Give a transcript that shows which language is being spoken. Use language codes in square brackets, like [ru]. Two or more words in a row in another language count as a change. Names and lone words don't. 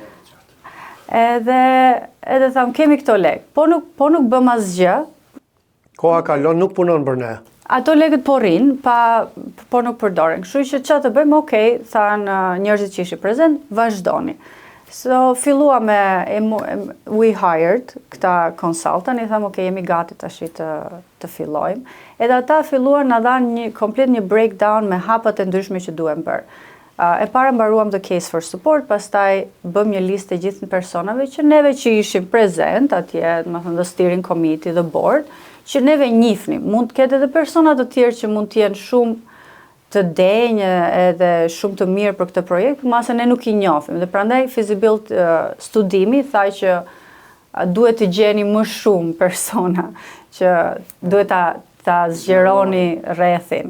[sq] Edhe tham kemi këto lek, po nuk bëm asgjë. Koha kalon, nuk punon për ne. Ato lekët po rrin, po nuk përdoren. Kështu që çfarë të bëjmë? Okej, thanë njerëzit që ishin prezent, vazhdoni. So filluam [en] we hired [sq] këta consultant, i thamë okej, jemi gati tash të fillojmë. Edhe ata filluan na dhanë komplet një breakdown me hapat e ndryshme që duhem bërë. E para mbaruam [en] the case for support, [sq] pastaj bëm një listë të gjithë personave që neve që ishim prezent atje, domethënë [en] the steering committee, the board, [sq] që neve njihnim. Mund të ketë edhe persona të tjerë që mund të jenë shumë të denjë edhe shumë të mirë për këtë projekt, por mase ne nuk I njohim. Dhe prandaj feasibility studimi tha që duhet të gjeni më shumë persona që duhet ta zgjeroni rrethin.